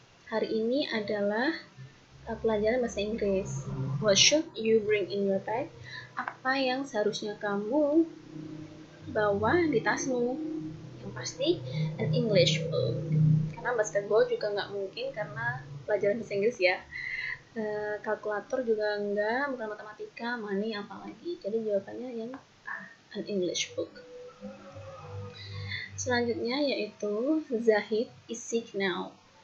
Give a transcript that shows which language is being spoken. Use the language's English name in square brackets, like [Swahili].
[Indonesian] Hari ini adalah pelajaran bahasa Inggris. [English] What should you bring in your bag? [Indonesian] Apa yang seharusnya kamu bawa di tasmu? Yang pasti [English] an English book. [Indonesian] Karena basketball juga nggak mungkin karena pelajaran bahasa Inggris ya. Kalkulator juga enggak, bukan matematika, money apalagi. Jadi jawabannya yang A, [English] an English book. [Indonesian] Selanjutnya yaitu [English] Zahid is sick now.